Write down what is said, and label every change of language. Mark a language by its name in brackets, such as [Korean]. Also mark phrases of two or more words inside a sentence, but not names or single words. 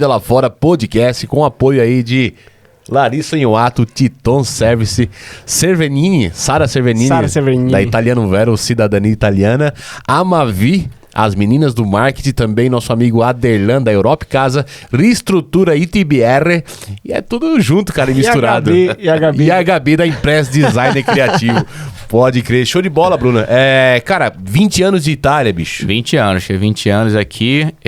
[Portuguese] Lá Fora Podcast, com apoio aí de Larissa Inhoato, Titon Service, Sara Cervenini, da Italiano Vero, Cidadania Italiana, Amavi, as meninas do marketing, também nosso amigo Aderlan da Europa Casa, Reestrutura ITBR, e é tudo junto, cara, e misturado. E a Gabi da Impress Design Criativo. Pode crer. Show de bola, Bruna. Cara, 20 anos de Itália, bicho. 20 anos aqui.